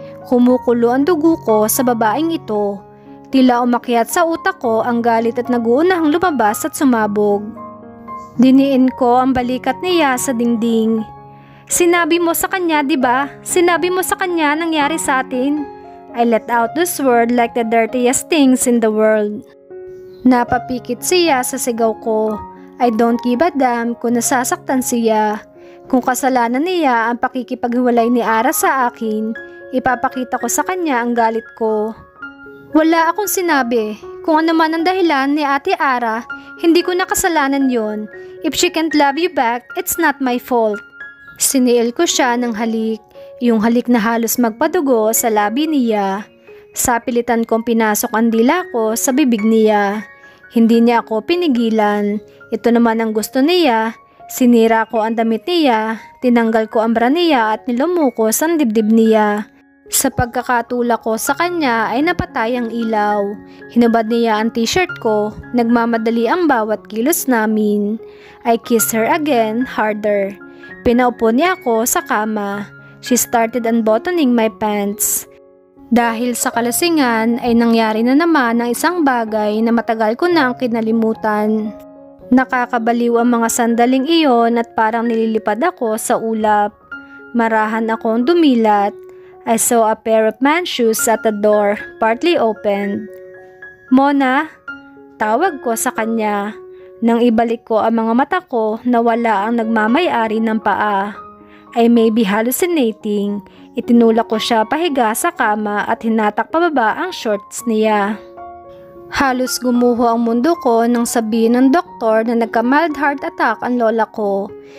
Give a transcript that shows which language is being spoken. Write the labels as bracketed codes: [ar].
[tl] Kumukulo ang dugo ko sa babaeng ito. Tila umakyat sa utak ko ang galit at naguunahang lumabas at sumabog. Diniin ko ang balikat niya sa dingding. Sinabi mo sa kanya, di ba? Sinabi mo sa kanya nangyari sa atin. [en] I let out this word like the dirtiest things in the world. [tl] Napapikit siya sa sigaw ko. [en] I don't give a damn [tl] kung nasasaktan siya. Kung kasalanan niya ang pakikipaghiwalay ni Ara sa akin, ipapakita ko sa kanya ang galit ko. Wala akong sinabi. Kung ano man ang dahilan ni Ate Ara, hindi ko na kasalanan yon. [en] If she can't love you back, it's not my fault. [tl] Siniil ko siya ng halik, yung halik na halos magpadugo sa labi niya. Sa pilitan kong pinasok ang dila ko sa bibig niya. Hindi niya ako pinigilan. Ito naman ang gusto niya. Sinira ko ang damit niya, tinanggal ko ang bra niya at nilumukos ang dibdib niya. Sa pagkakatulak ko sa kanya ay napatay ang ilaw. Hinubad niya ang t-shirt ko, nagmamadali ang bawat kilos namin. [en] I kissed her again, harder. [tl] Pinaupo niya ako sa kama. [en] She started unbuttoning my pants. [tl] Dahil sa kalasingan ay nangyari na naman ang isang bagay na matagal ko na ang kinalimutan. Nakakabaliw ang mga sandaling iyon at parang nililipad ako sa ulap. Marahan akong dumilat. [en] I saw a pair of man's shoes at the door, partly opened. [tl] Mona, tawag ko sa kanya. Nang ibalik ko ang mga mata ko, nawala ang nagmamay-ari ng paa. [en] I may be hallucinating. [tl] Itinulak ko siya pahiga sa kama at hinatak pababa ang shorts niya. Halos gumuho ang mundo ko nang sabihin ng doktor na nagka-mild heart attack ang lola ko.